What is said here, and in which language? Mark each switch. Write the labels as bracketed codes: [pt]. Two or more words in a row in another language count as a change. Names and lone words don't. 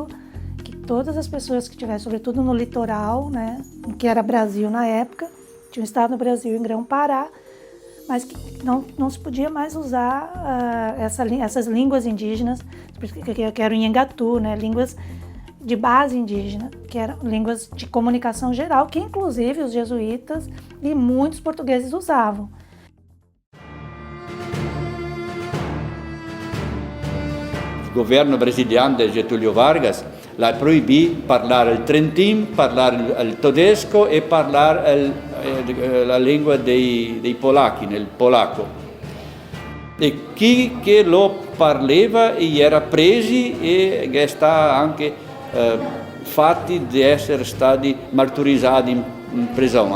[pt] que todas as pessoas que estivessem, sobretudo no litoral, né, que era Brasil na época, tinha um estado no Brasil em Grão-Pará, mas que não se podia mais usar essas línguas indígenas, que eram Nhangatu, né, línguas de base indígena, que eram línguas de comunicação geral, que inclusive os jesuítas e muitos portugueses usavam. [vec] O governo brasiliano de Getúlio Vargas la proibì parlare il trentin, parlare il tedesco e parlare la lingua dei polacchi, nel polacco. E chi che lo parleva era presi e sta anche fatti di essere stati martirizzati in prigione.